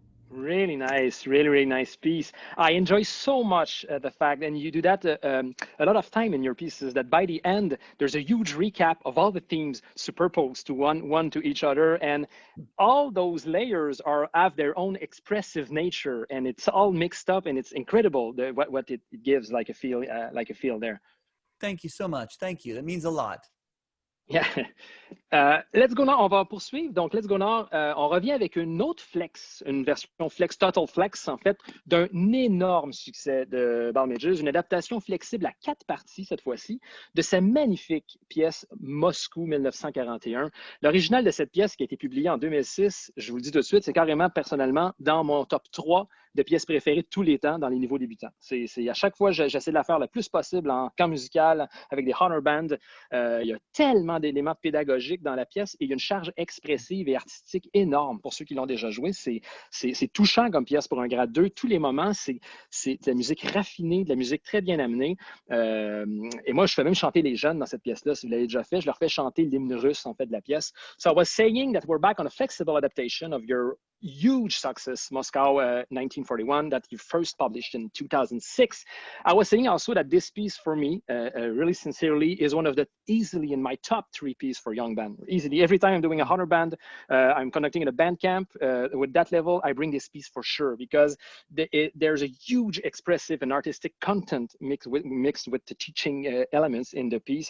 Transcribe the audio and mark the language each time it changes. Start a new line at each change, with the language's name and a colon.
English: Really nice, really nice piece. I enjoy so much the fact, and you do that a lot of time in your pieces, that by the end, there's a huge recap of all the themes superposed to one to each other, and all those layers have their own expressive nature, and it's all mixed up, and it's incredible what it gives like a feel there. Thank you so much. Thank you. That means a lot. Yeah. Let's Go Now,
French: on va poursuivre. Donc, Let's Go Now, on revient avec une autre flex, une version flex, Total Flex, en fait, d'un énorme succès de Balmages, une adaptation flexible à 4 parties, cette fois-ci, de sa magnifique pièce Moscou 1941. L'original de cette pièce qui a été publiée en 2006, je vous le dis tout de suite, c'est carrément, personnellement, dans mon top 3 de pièces préférées de tous les temps dans les niveaux débutants. À chaque fois, j'essaie de la faire le plus possible en camp musical, avec des honor bands. Il y a tellement d'éléments pédagogiques dans la pièce et il y a une charge expressive et artistique énorme pour ceux qui l'ont déjà joué. C'est touchant comme pièce pour un grade 2. Tous les moments, c'est de la musique raffinée, de la musique très bien amenée. Et moi, je fais même chanter les jeunes dans cette pièce-là. Si vous l'avez déjà fait, je leur fais chanter l'hymne russe, en fait, de la pièce.
English: So I was saying that we're back on a flexible adaptation of your huge success, Moscow 1941, that you first published in 2006. I was saying also that this piece for me, really sincerely, is one of the easily in my top 3 pieces for young band. Easily, every time I'm doing a honor band, I'm conducting in a band camp, with that level, I bring this piece for sure, because there's a huge expressive and artistic content mixed with the teaching elements in the piece.